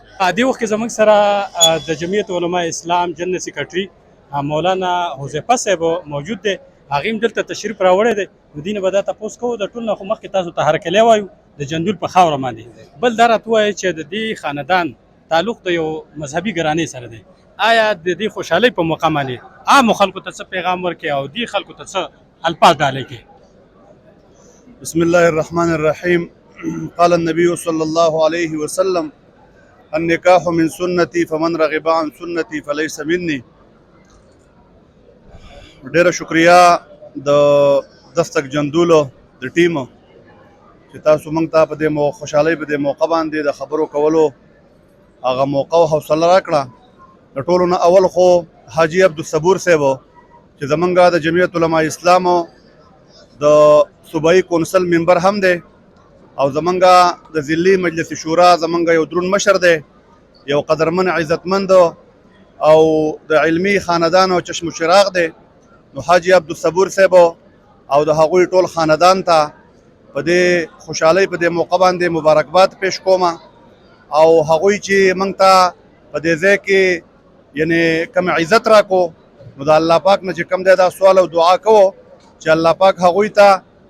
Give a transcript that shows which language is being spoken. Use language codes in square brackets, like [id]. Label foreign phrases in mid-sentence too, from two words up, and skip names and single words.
[ps] دې وخت کې زموږ سره د جمعیت علماء اسلام جنرال سیکرټري مولانا حذیفه صاحب موجود دی هغې هم دلته تشریف راوړی دی نو دې نه به دا تپوس کوو د ټول نه خو مخکې تاسو ته هرکلی وایو د جندول په خاوره باندې بل دا راته ووایئ چې د دې خاندان تعلق د یو مذهبي ګرانۍ سره دی آیا د دې خوشحالۍ په موقع باندې عامو خلکو ته څه پیغام ورکړي او دې خلکو ته څه الفاظ ډالۍ کړي [ar] بسم الله الرحمن الرحيم قال النبي صلى الله عليه وسلم النكاح من سنتي فمن رغب عن سنتي فليس مني [ps] ډیره شکریا د دستک جندولو د ټیم چې تاسو موږ ته په دې خوشحالۍ په دې موقع باندې د خبرو کولو هغه موقع او حوصله راکړه د ټولو نه اول خو حاجي عبدالصبور صاحب چې زمونږ د جمعیت علماء اسلامو د صوبایي کونسل ممبر هم دی او زمونږ د ضلعي مجلس شورا زمونږ یو درون مشر دی یو قدرمن عزتمند او د علمي خاندان او چشم و چراغ دی نو حاجي عبدالصبور صاحب او د هغوی ټول خاندان ته په دې خوشحالۍ په دې موقع باندې مبارکباد پیش کوم او هغوی چې موږ ته په دې ځای کې یعنی کوم عزت راکو نو د الله پاک نه چې کوم دی دا سوال او دعا کوو چې الله پاک هغوی ته